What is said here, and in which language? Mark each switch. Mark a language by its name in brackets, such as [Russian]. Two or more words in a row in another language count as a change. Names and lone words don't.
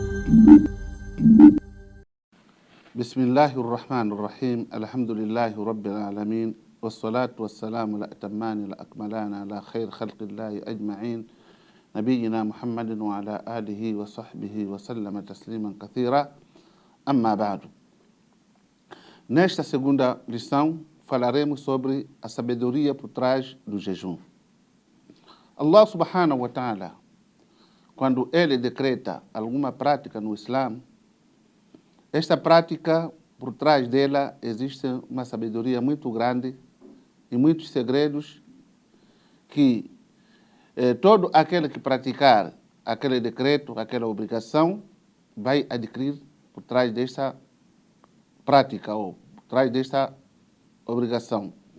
[Arabic] بسم الله الرحمن الرحيم الحمد لله رب العالمين والصلاة والسلام الأتمان الأكملان على خير خلق الله أجمعين نبينا محمد وعلى آله وصحبه وسلم تسليما كثيرا أما بعد. [Portuguese] Nesta segunda lição falaremos sobre a sabedoria por trás do jejum. [Arabic] الله سبحانه وتعالى, [Portuguese] quando ele decreta alguma prática no Islã, esta prática, por trás dela, existe uma sabedoria muito grande e muitos segredos que todo aquele que praticar aquele decreto, aquela obrigação, vai adquirir por trás desta prática ou por trás desta obrigação.